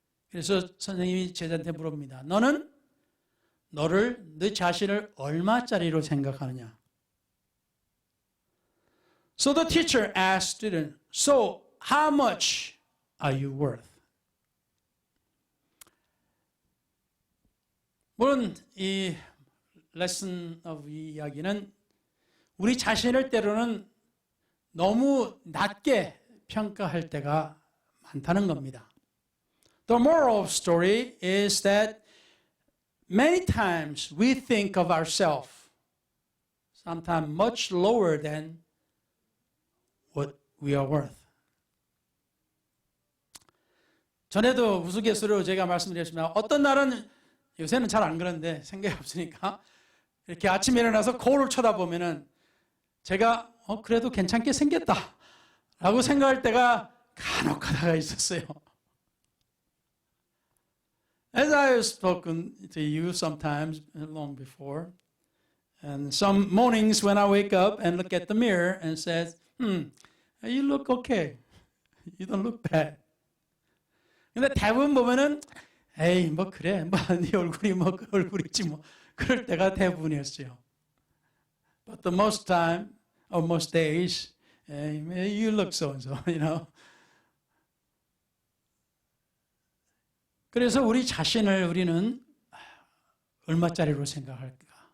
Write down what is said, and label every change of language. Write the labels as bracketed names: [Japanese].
[Korean] 그래서 선생님이 제자한테 물어봅니다. 너는 너 자신을 얼마짜리로 생각하느냐? [English] So the teacher asked student, so how much are you worth? [Korean] 물론 이 [English] lesson of [Korean] 이 이야기는 우리 자신을 때로는 너무 낮게 평가할 때가 많다는 겁니다. [English] The moral of the story is that many times we think of ourselves sometimes much lower than what we are worth. [Korean] 전에도 우스갯소리로 제가 말씀드렸지만 어떤 날은 요새는 잘 안 그러는데 생각이 없으니까 이렇게 아침에 일어나서 거울을 쳐다보면은 제가 그래도 괜찮게 생겼다 라고 생각할 때가 간혹 가다가 있었어요. [English] As I have spoken to you sometimes long before, and some mornings when I wake up and look at the mirror and says, you look okay. You don't look bad. [Korean] 근데 대부분 보면은 에이 그래 네 얼굴이 그 얼굴이지 그럴 때가 대부분이었어요. [English] But the most time or most days, you look so and so, you know. [Korean] 그래서 우리 자신을 우리는 얼마짜리로 생각할까?